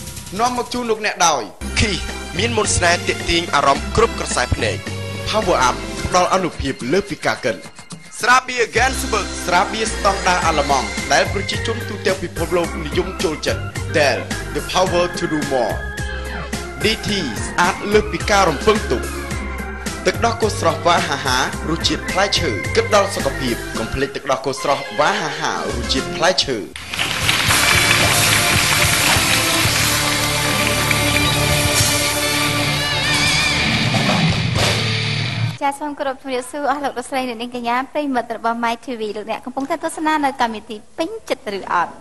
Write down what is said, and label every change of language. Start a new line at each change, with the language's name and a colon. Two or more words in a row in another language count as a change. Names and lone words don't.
Khmer: នាំមកជូនលោកអ្នកដោយគីមានមុនស្នេហ៍ទាក់ទាញអារម្មណ៍គ្រប់ក្រសែភ្នែក
English: Power Up
Khmer: ផ្ដល់អនុភាពលើសពីការកិនស្រាបៀ Gensburg ស្រាបៀស្តង់ដារអាល្លឺម៉ង់ដែលប្រជាជនទូទាំងពិភពលោកនិយមចូលចិត្ត Dell
English: the power to do more
Khmer: DT ស្អាតលើសពីការរំពឹងទុកទឹកដោះគោស្រស់វ៉ាហាហារសជាតិផ្លែឈើគិតដល់សុខភាពកុំភ្លេចទឹកដោះគោស្រស់វ៉ាហាហារសជាតិផ្លែឈើ ចាសសូមគោរពជំរាបសួរអស់លោកលោកស្រីអ្នកនាងកញ្ញាប្រិយមិត្តរបស់ My TV លោកអ្នកកំពុងតែទស្សនានៅកម្មវិធីពេញចិត្តឬអត់